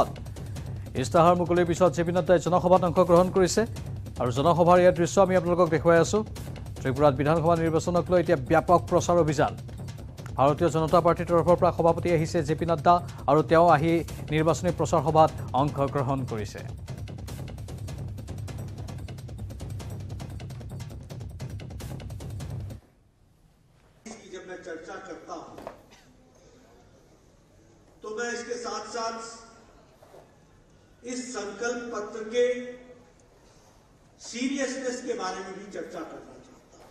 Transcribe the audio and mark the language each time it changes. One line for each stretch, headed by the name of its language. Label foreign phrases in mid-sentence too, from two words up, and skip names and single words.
Assamese: ইস্তাহাৰ মুকলিৰ পিছত জে পি নাড্ডাই জনসভাত অংশগ্ৰহণ কৰিছে, আৰু জনসভাৰ ইয়াৰ দৃশ্য আমি আপোনালোকক দেখুৱাই আছোঁ। ত্ৰিপুৰাত বিধানসভা নিৰ্বাচনক লৈ এতিয়া ব্যাপক প্ৰচাৰ অভিযান। ভাৰতীয় জনতা পাৰ্টিৰ তৰফৰ পৰা সভাপতি আহিছে জে পি নাড্ডা, আৰু তেওঁ আহি নিৰ্বাচনী প্ৰচাৰ সভাত অংশগ্ৰহণ কৰিছে।
Hindi: जब मैं चर्चा करता हूं तो मैं इसके साथ साथ इस संकल्प पत्र के सीरियसनेस के बारे में भी चर्चा करना चाहता हूं।